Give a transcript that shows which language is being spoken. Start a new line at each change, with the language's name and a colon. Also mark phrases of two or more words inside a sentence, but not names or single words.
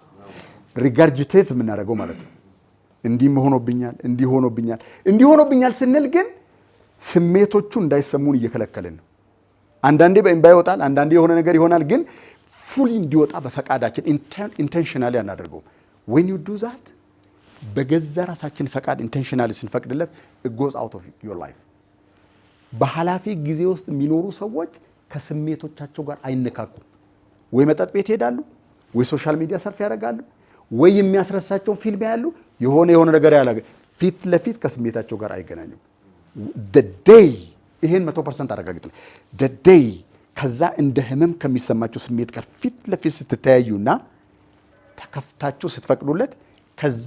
Amharic: ሪጋርጂቴት የምናደርገው ማለት ነው። እንዲህ ሆኖብኛል ስንል ግን ስሜቶቹ እንዳይሰሙን እየከለከልን ነው። አንዳንዴ በእንባ ይወጣል፣ አንዳንዴ የሆነ ነገር ይሆናል። ግን ፉሊ እንዲወጣ በፈቃዳችን ኢንቴንሽናሊ አናደርገው።
English: when you do that
Amharic: በገዛ ራሳችን ፈቃድ ኢንቴንሽናሊ ስንፈቅድለት
English: it goes out of your life።
Amharic: በኃላፊ ጊዜ ውስጥ የሚኖሩ ሰዎች ከስሜቶቻቸው ጋር አይነካኩም። ወይ መጠጥ ቤት ይሄዳሉ፣ ወይ
English: social media surf
Amharic: ያደርጋሉ፣ ወይ የሚያስረሳቸውን ፊልም ያሉ የሆነ ነገር ያላገ ፊት ለፊት ከስሜታቸው ጋር አይገናኙም። ደደይ ይሄን 100% አረጋግጥልኝ። ደደይ ከዛ እንደ ህመም ከሚሰማቸው ስሜት ጋር ፊት ለፊት ስትተያዩና ተከፍታችሁ ስትፈቅዱለት ከዛ